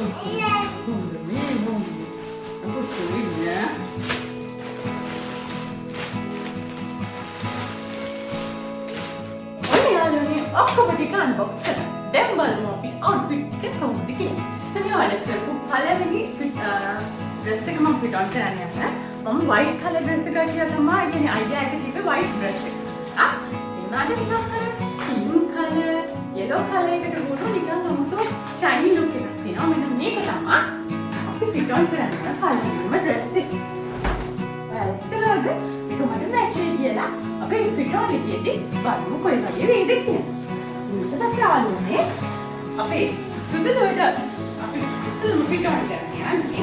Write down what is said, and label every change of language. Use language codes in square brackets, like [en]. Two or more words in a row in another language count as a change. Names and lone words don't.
[it] Amore mio. Non posso venire. [si] ඔයාලනේ ඔක්කොම ටික අන්බොක්ස් කරා. දැන් බලමු අපි අවුට්ෆිට් එක කොහොමද කියලා. ඉතින් ඔයාලට කරපු පළවෙනි ඩ්‍රෙස් එක මම [en] fit on [si] කරන්න යනවා. මම [en] white color dress [si] එකක් කියලා තමයි කියන්නේ අයිඩියා එක තිබ්බේ [en] white dress [si] එක. නාඩ නිකන් [en] pink color, yellow color [si] එකට වුණු නිකන් අමුතු [en] shiny look [si] එකක් තියෙනවා. මෙන්න මේක තමයි අපි [en] fit on [si] කරන්න පළවෙනිම dress එක. ඔයාලා හිතනවද මේක මට මැච් වෙයි කියලා? අපි [en] fit on [si] එකේදී බලමු කොයි වගේ වේද කියලා. ඊට පස්සේ ආලෝනේ අපි සුදුලට අපි ඉස්සෙල්ලාම [en] fit on [si] කරන්න යන්නේ.